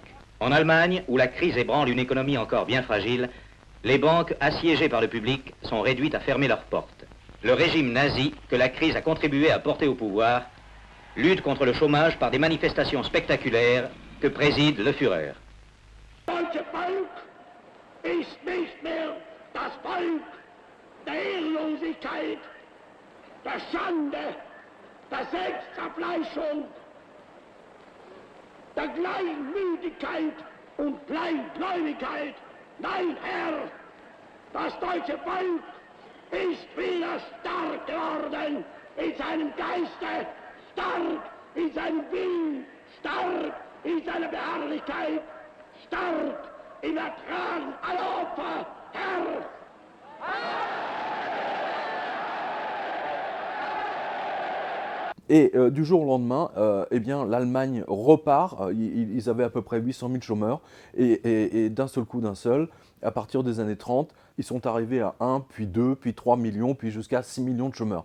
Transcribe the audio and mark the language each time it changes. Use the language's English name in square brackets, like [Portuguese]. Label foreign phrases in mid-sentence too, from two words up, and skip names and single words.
[French] En Allemagne, où la crise ébranle une économie encore bien fragile, les banques assiégées par le public sont réduites à fermer leurs portes. Le régime nazi, que la crise a contribué à porter au pouvoir, lutte contre le chômage par des manifestations spectaculaires que préside le Führer. [German] Deutsche Volk ist nicht mehr das Volk der Ehrlosigkeit, der Schande, der Selbstzerfleischung, der Gleichmütigkeit und Kleingläubigkeit. Nein, Herr, das deutsche Volk ist wieder stark geworden in seinem Geiste, stark in seinem Willen, stark in seiner Beharrlichkeit, stark im Ertragen aller Opfer, Herr. [French] Et du jour au lendemain, eh bien, l'Allemagne repart. Ils avaient à peu près 800 000 chômeurs. Et d'un seul coup, à partir des années 30, ils sont arrivés à 1, puis 2, puis 3 millions, puis jusqu'à 6 millions de chômeurs.